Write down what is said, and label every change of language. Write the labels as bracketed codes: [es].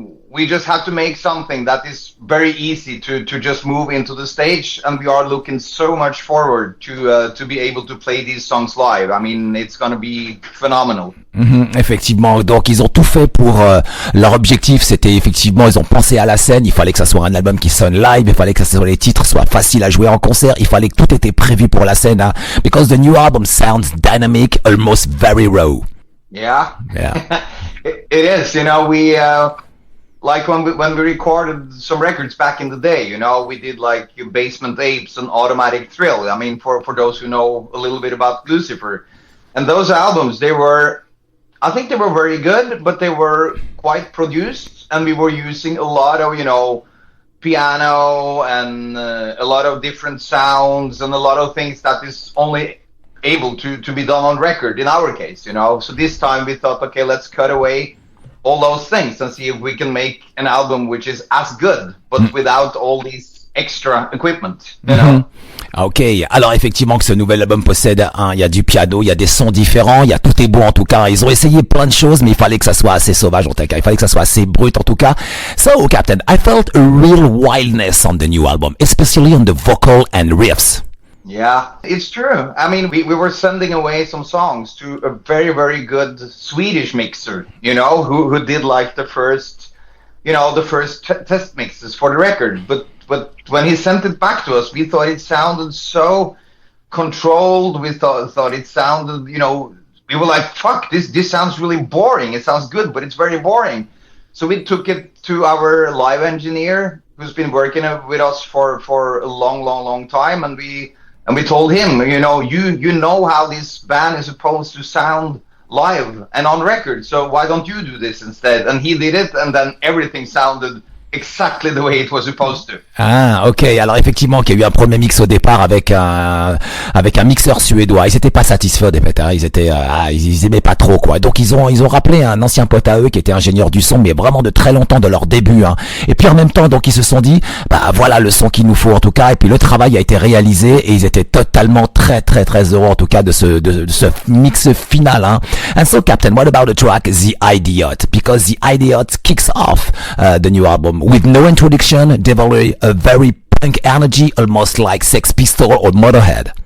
[en] we just have to make something that is very easy to just move into the stage, and we are looking so much forward to be able to play these songs live. I mean, it's going to be phenomenal. [fr] Effectivement, donc ils ont tout fait pour leur objectif, c'était effectivement, ils ont pensé à la scène, il fallait que ça soit un album qui sonne live, il fallait que les titres soient faciles à jouer en concert, il fallait que tout était prévu pour la scène, hein, [en] because the new album sounds dynamic, almost very raw. Yeah. Yeah. It is, you know, we like when we recorded some records back in the day, you know, we did like Basement Apes and Automatic Thrill. I mean, for those who know a little bit about Gluecifer. And those albums, I think they were very good, but they were quite produced, and we were using a lot of, you know, piano and a lot of different sounds and a lot of things that is only able to be done on record in our case, you know. So this time we thought, okay, let's cut away all those things and see if we can make an album which is as good, but without all these extra equipment, you know. [fr] Ok, alors effectivement que ce nouvel album possède il y a du piano, il y a des sons différents, il y a tout est beau en tout cas, ils ont essayé plein de choses mais il fallait que ça soit assez sauvage en tout cas, il fallait que ça soit assez brut en tout cas. [en] So Captain, I felt a real wildness on the new album, especially on the vocal and riffs. Yeah, it's true. I mean, we were sending away some songs to a very, very good Swedish mixer, you know, who did like the first test mixes for the record. But when he sent it back to us, we thought it sounded so controlled. We thought it sounded, you know, we were like, fuck, this sounds really boring. It sounds good, but it's very boring. So we took it to our live engineer, who's been working with us for a long time, and we told him, you know how this band is supposed to sound live and on record, so why don't you do this instead? And he did it, and then everything sounded exactly the way it was supposed to. [fr] Ah, ok. Alors effectivement, qu'il y a eu un premier mix au départ avec un mixeur suédois. Ils étaient pas satisfaits des fait. Hein. Ils aimaient pas trop quoi. Donc ils ont rappelé un ancien pote à eux qui était ingénieur du son, mais vraiment de très longtemps de leur début. Hein. Et puis en même temps, donc ils se sont dit, bah voilà le son qu'il nous faut en tout cas. Et puis le travail a été réalisé et ils étaient totalement très heureux en tout cas de ce mix final. Hein. [en] And so Captain, what about the track The Idiot? Because The Idiot kicks off the new album with no introduction, developing a very punk energy, almost like Sex Pistols or Motorhead.